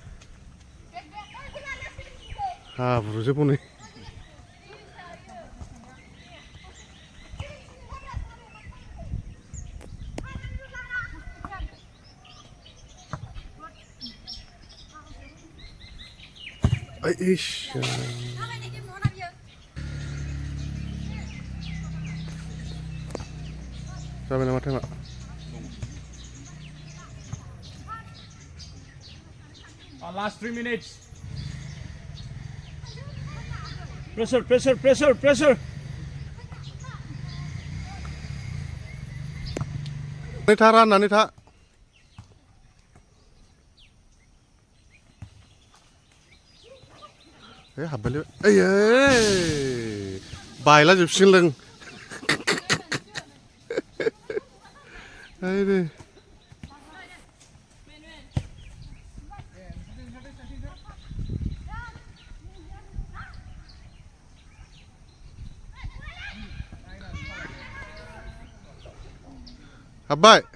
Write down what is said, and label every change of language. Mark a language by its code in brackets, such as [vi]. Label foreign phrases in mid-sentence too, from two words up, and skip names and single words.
[brx] हाब्रुजोब हनै इस जाबाय नामा टाइमा [en] Last 3 minutes. Pressure, pressure, pressure, pressure. [brx] नै था राननानै था हाबबायलै ओइ बायला जोबसिगोन लों हाबबाय